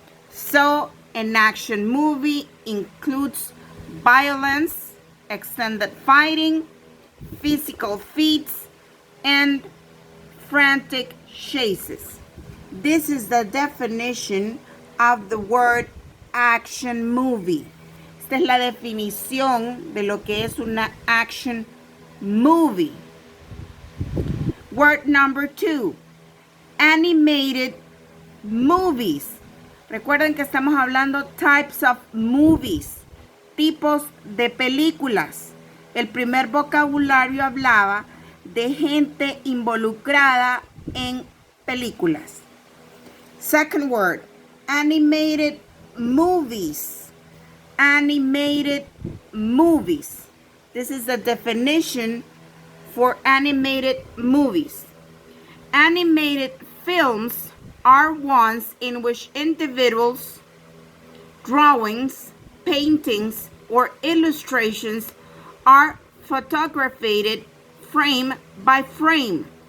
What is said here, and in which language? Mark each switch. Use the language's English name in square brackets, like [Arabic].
[English] So, an action movie includes violence, extended fighting, physical feats, and frantic chases. This is the definition of the word action movie. [Spanish] Esta es la definición de lo que es una action movie. [English] Word number 2. Animated movies. [Spanish] Recuerden que estamos hablando [English] types of movies, [Spanish] tipos de películas. El primer vocabulario hablaba de gente involucrada en películas. [English] Second word, animated movies. Animated movies. This is the definition for animated movies. Animated films are ones in which individuals, drawings, paintings, or illustrations are photographed frame by frame.